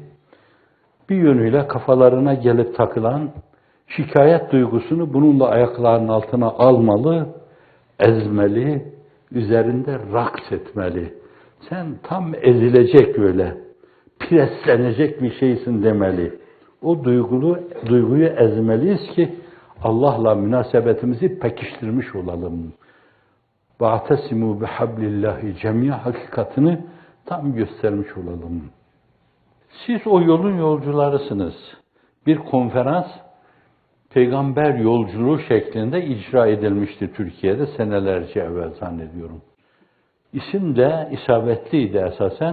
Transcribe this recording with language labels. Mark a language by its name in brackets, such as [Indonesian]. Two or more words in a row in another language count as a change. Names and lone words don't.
[Turkish] Bir yönüyle kafalarına gelip takılan şikayet duygusunu bununla ayaklarının altına almalı, ezmeli, üzerinde raks etmeli. Sen tam ezilecek böyle, preslenecek bir şeysin demeli. O duyguyu ezmeliyiz ki Allah'la münasebetimizi pekiştirmiş olalım. [Arabic] وَاَعْتَسِمُوا بِحَبْلِ اللّٰهِ [Turkish] cemiye hakikatini tam göstermiş olalım. Siz o yolun yolcularısınız. Bir konferans, peygamber yolculuğu şeklinde icra edilmişti Türkiye'de senelerce evvel zannediyorum. İsim de isabetliydi esasen.